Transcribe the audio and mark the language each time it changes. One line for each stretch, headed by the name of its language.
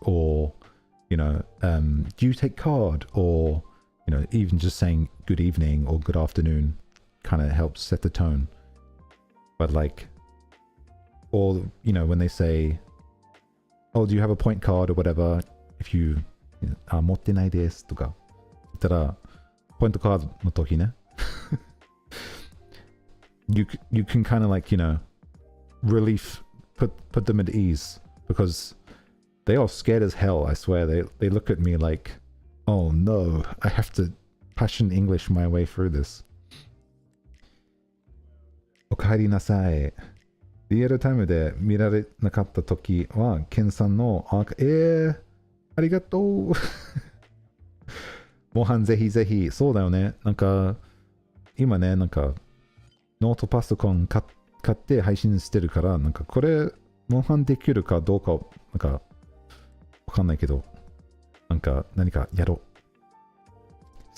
English: Or, do you take card? Or, even just saying good evening or good afternoon kind of helps set the tone. But like, or, when they say, oh, do you have a point card or whatever? If you,
Japanese: 持ってないですとか言ったら、ポイントカードの時ね。
English: you can kind of like, relief, put them at ease because they are scared as hell, I swear. They look at me like, oh no, I have to passion English my way through this.
Japanese: おかえりなさい。リアルタイムで見られなかった時は、ケンさんのありがとう。モンハンぜひぜひ。そうだよね。なんか、今ね、なんか、ノートパソコン買って配信してるから、なんかこれ、モンハンできるかどうか、なんか、わかんないけど、なんか何かやろう。